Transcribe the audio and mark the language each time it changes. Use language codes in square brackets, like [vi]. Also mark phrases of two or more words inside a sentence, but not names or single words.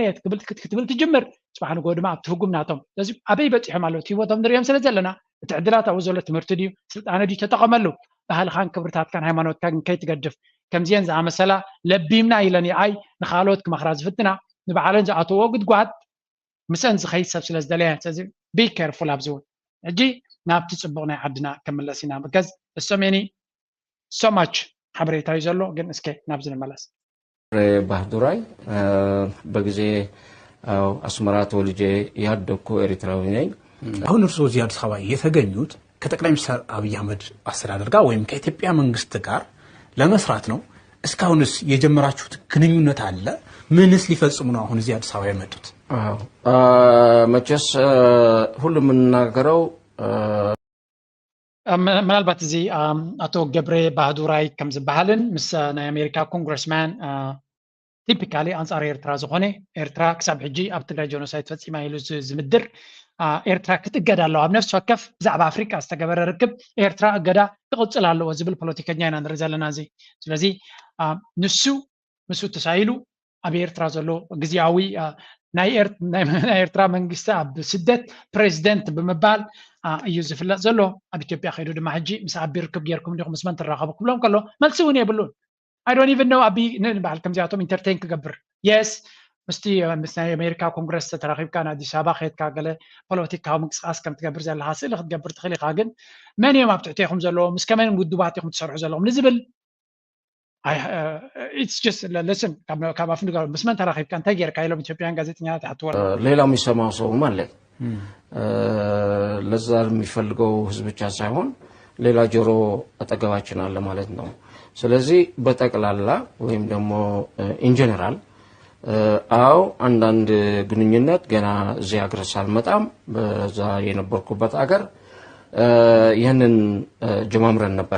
[ti] እየ ክትብል ትጅምር ፅባሕ ንጎ ድማ ኣብቲ ህጉም ናቶም ስለዚ ኣበይ በፂሖም ኣለዉ እቲ ሂወቶም ንሪኦም ስለ ዘለና እቲ ዕድላት ኣብኡ ዘሎ ትምህርቲ ድዩ ስልጣነ ድዩ ተጠቐመሉ ባህልኻን ክብርታትካን ሃይማኖትካ ግን ከይትገድፍ ከምዚአን ዝኣመሰላ ለቢምና ኢለን ኣይ ንኻልኦት ክመኽራ ዝፍትና ንባዕለን ዝኣተዎ ጉድጓድ ምስአን ዝኸይድ ሰብ ስለ ዝደለያ ስለዚ [en] be careful [ti] ኣብዚ እውን ሕጂ ናብቲ ፅቡቕ ናይ ዓድና ክምለስ ኢና ብከዝ እሶሜኒ ሶማች ሓበሬታ እዩ ዘሎ ግን እስከ ናብዚ ንመለስ [am] ባህዱራይ በጊዜ አስመራ ተወልጄ ያደግኩ ኤርትራዊ ነኝ አሁን እርስዎ እዚህ አዲስ አበባ የተገኙት ከጠቅላይ ሚኒስትር አብይ አህመድ አስተዳደር ጋር ወይም ከኢትዮጵያ መንግስት ጋር ለመስራት ነው እስካሁንስ የጀመራችሁት ግንኙነት አለ ምንስ ሊፈጽሙ ነው አሁን እዚህ አዲስ አበባ የመጡት መቼስ ሁሉም የምናገረው [ti] ምናልባት እዚ ኣቶ ገብረ ባህዱራይ ከም ዝበሃልን ምስ ናይ ኣሜሪካ [en] congressman typically [ti] ኣንጻር ኤርትራ ዝኾነ ኤርትራ ክሳብ ሕጂ ኣብ ትግራይ ጀኖሳይድ ፈፂማ ኢሉ ዝምድር ኤርትራ ክትእገዳ ኣለዋ ኣብ ነፍሲ ወከፍ ብዛዕባ ኣፍሪካ ዝተገበረ ርክብ ኤርትራ እገዳ ክቕፅል ኣለዎ ዝብል ፖለቲከኛ ኢና ንርኢ ዘለና እዚ ስለዚ ንሱ ተሳኢሉ ኣብ ኤርትራ ዘሎ ግዝያዊ ናይ ኤርትራ መንግስቲ ኣብ ስደት ፕሬዚደንት ብምባል እዩ ዝፍለጥ ዘሎ ኣብ ኢትዮጵያ ከይዱ ድማ ሕጂ ምስ ኣቢ ርክብ ጌርኩም ዲኹም ምስ መን ትራኸቡ ክብሎም ከሎ መልሲ እውን የብሉን [en] I don't even know [ti] ኣቢ ንበዓል ከምዚኣቶም ኢንተርቴን ክገብር የስ ምስቲ ምስ ናይ ኣሜሪካ ኮንግረስ ተራኺብካ ንኣዲስ ኣበባ ከድካ ገለ ፖለቲካዊ ምንቅስቃስ ከም ትገብር ዘለካ ስእሊ ክትገብር ትኽእል ኢኻ ግን መን እዮም ኣብ ትሕቲኹም ዘለዎም ምስ ከመን ውድባት ኢኹም ትሰርሑ ዘለኹም ንዝብል [en] it's just listen [ti] ካብ ኣፍ ንገሩ ምስ መን ተራኺብካ እንታይ ጌርካ ኢሎም ኢትዮጵያን ጋዜጠኛታት ይሓትዎ [am] ሌላው የሚሰማው ሰውም አለ ለዛ የሚፈልገው ህዝብ ብቻ ሳይሆን ሌላ ጆሮ አጠገባችን አለ ማለት ነው ስለዚህ በጠቅላላ ወይም ደግሞ [en] in general [am] አው አንዳንድ ግንኙነት ገና እዚህ ሀገር ሳልመጣም በዛ የነበርኩበት ሀገር ይህንን ጀማምረን ነበር